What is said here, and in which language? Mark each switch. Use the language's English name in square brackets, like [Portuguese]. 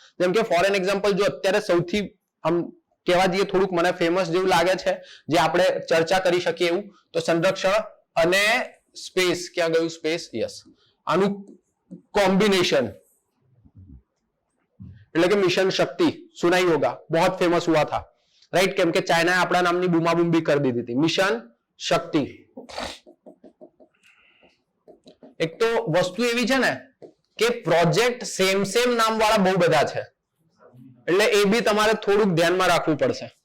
[Gujarati] જેમ કે four an example, જો અત્યારે સૌથી આમ કહેવા જઈએ થોડુંક મને ફેમસ જેવું લાગે છે, જે આપણે ચર્ચા કરી શકીએ એવું, તો સંરક્ષણ અને સ્પેસ. ક્યાં ગયું સ્પેસ? યસ, આનું કોમ્બિનેશન એટલે કે મિશન શક્તિ. [Hindi] सुना ही होगा, बहुत फेमस हुआ था. [Gujarati] राइट, કેમ કે ચાઇનાએ આપણા નામની બૂમાબૂમ કરી દીધી હતી. મિશન શક્તિ. એક તો વસ્તુ એવી છે ને કે પ્રોજેક્ટ સેમ નામ વાળા બહુ બધા છે, એટલે એ બી તમારે થોડુંક ધ્યાનમાં રાખવું પડશે.